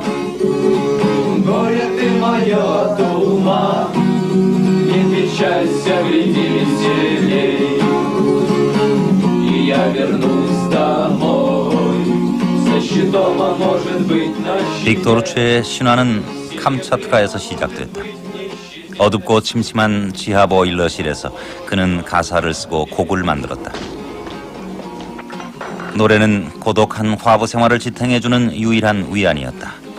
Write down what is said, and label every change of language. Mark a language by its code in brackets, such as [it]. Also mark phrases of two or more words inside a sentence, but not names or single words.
[ru] Горе ты мое от ума, не печалься, гляди веселей. И я вернусь домой со щитом, а может быть на щите. [ko] 빅토르츠의 신화는 감차트카에서 시작됐다. 어둡고 침침한 지하 보일러실에서 그는 가사를 쓰고 곡을 만들었다. 노래는 고독한 화부 생활을 지탱해주는 유일한 위안이었다.